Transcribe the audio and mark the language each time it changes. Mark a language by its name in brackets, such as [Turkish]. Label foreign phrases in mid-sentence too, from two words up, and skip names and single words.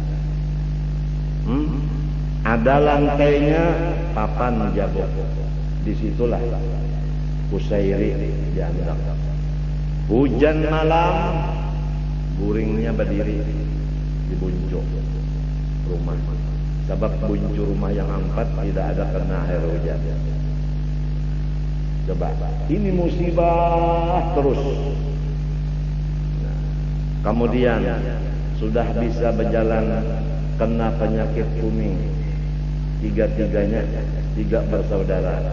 [Indonesian] Ada lantainya, papan jabok. Disitulah Kusairi dianggap. Hujan malam, guringnya berdiri di buncuk rumah. Sebab buncuk rumah yang 4 tidak ada kena air hujan. Coba, ini musibah terus. Nah, kemudian sudah bisa berjalan, kena penyakit kuning. Tiga-tiganya, tiga bersaudara.